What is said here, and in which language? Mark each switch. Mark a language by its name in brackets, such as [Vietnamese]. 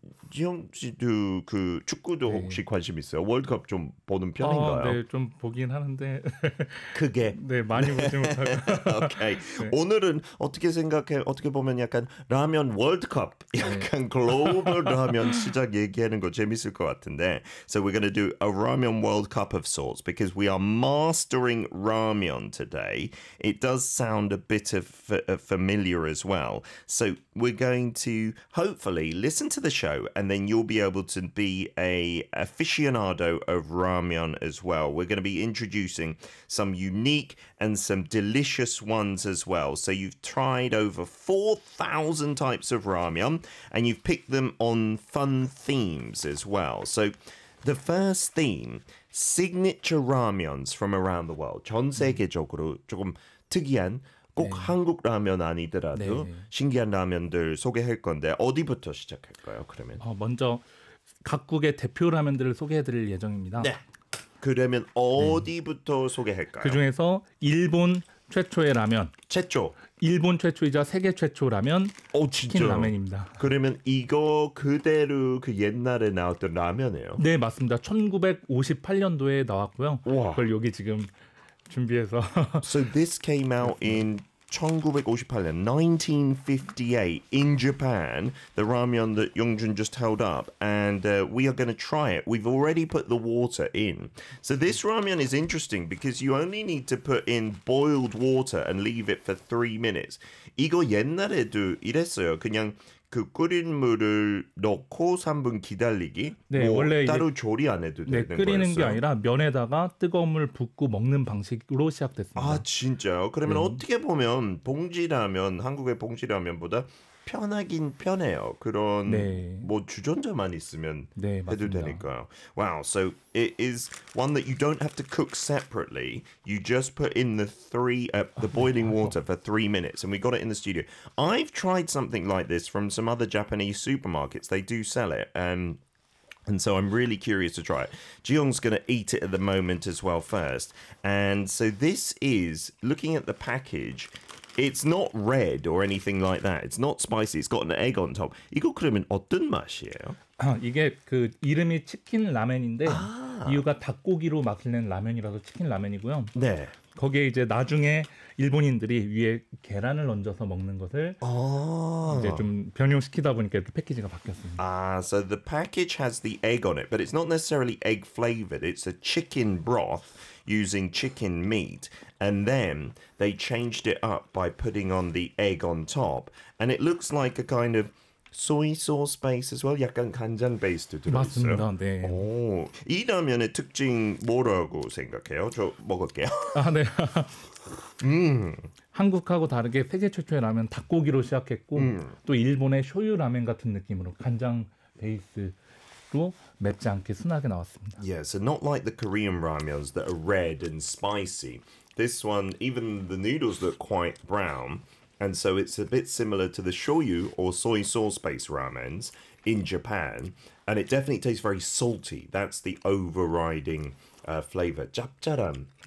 [Korean] 지영 씨도 그 축구도 혹시 관심 있어요? 월드컵 좀 보는 편인가요? 네, 좀 보긴 하는데 네, 크게. 많이 보지 못하고 오케이. 네. 오늘은 어떻게 생각해? 어떻게 보면 약간 라면 월드컵, 네. 약간 글로벌 라면 시작 얘기하는 거 재밌을 것 같은데. [English] So we're gonna do a ramen world cup of sorts because we are mastering ramen today. It does sound a bit of familiar as well. So we're going to hopefully listen to the show, and then you'll be able to be a aficionado of ramen as well. We're gonna be introducing some unique and some delicious ones as well. So you've tried over 4,000 types of ramyeon, and you've picked them on fun themes as well. So the first theme, signature ramyeons from around the world. [Korean] 전 세계적으로 조금 특이한, 꼭 한국 라면 아니더라도 신기한 라면들 소개할 건데 어디부터 시작할까요? 그러면. 먼저 각국의 대표 라면들을 소개해드릴 예정입니다. 네. 그러면 네. 어디부터 그 소개할까요? 중에서 일본 최초의 라면, 최초. 일본 최초이자 세계 최초 라면 치킨 진짜. 라면입니다. 그러면 이거 그대로 그 옛날에 나왔던 라면이에요? 네, 맞습니다. 1958년도에 나왔고요. 와. 그걸 여기 지금 준비해서 [English] So this came out [Korean] 왔습니다. [English] in 1958, 1958, in Japan, the ramyeon that Yongjun just held up, and we are going to try it. We've already put the water in. So this ramyeon is interesting because you only need to put in boiled water and leave it for 3 minutes. [Korean] 이거 옛날에도 이랬어요. 그냥 그 끓인 물을 넣고 3분 기다리기, 네, 뭐 원래 이제 따로 조리 안 해도 되는 네, 끓이는 게 거였어요. 아니라 면에다가 뜨거운 물 붓고 먹는 방식으로 아, 시작됐습니다. 진짜요? 그러면 네. 어떻게 보면 봉지라면, 한국의 봉지라면보다 편하긴 편해요. 그런 네. 뭐 주전자만 있으면 네, 해도 맞습니다. 되니까요. [English] Wow, so it is one that you don't have to cook separately. You just put in the [Korean] 네, [English] boiling [Korean] 맞죠. [English] water for 3 minutes, and we got it in the studio. I've tried something like this from some other Japanese supermarkets. They do sell it, and so I'm really curious to try it. Jiyoung's going to eat it at the moment as well first. And so this is, looking at the package, it's not red or anything like that. It's not spicy. It's got an egg on top. [Korean] 이거 그러면 어떤 맛이에요? 이게 그 이름이 치킨 라면인데 아. 이유가 닭고기로 맛있는 라면이라서 치킨 라면이고요. 네. 거기에 이제 나중에 일본인들이 위에 계란을 얹어서 먹는 것을 이제 아. 좀 변형시키다 보니까 패키지가 바뀌었습니다. [English] So the package has the egg on it, but it's not necessarily egg flavored. It's a chicken broth using chicken meat, and then they changed it up by putting on the egg on top. And it looks like a kind of soy sauce base as well. [Korean] 약간 간장 베이스도 들어있어요. 맞습니다. 네. 오, 이 라면의 특징 뭐라고 생각해요? 저 먹을게요. 아, 네. 한국하고 다르게 세계 최초의 라면 닭고기로 시작했고 또 일본의 쇼유 라면 같은 느낌으로 간장 베이스로 맵지 않게 순하게 나왔습니다. [English] Yeah, so not like the Korean ramens that are red and spicy. This one, even the noodles look quite brown. And so it's a bit similar to the shoyu or soy sauce based ramens in Japan. And it definitely tastes very salty. That's the overriding flavor. [Korean] 짭짤한.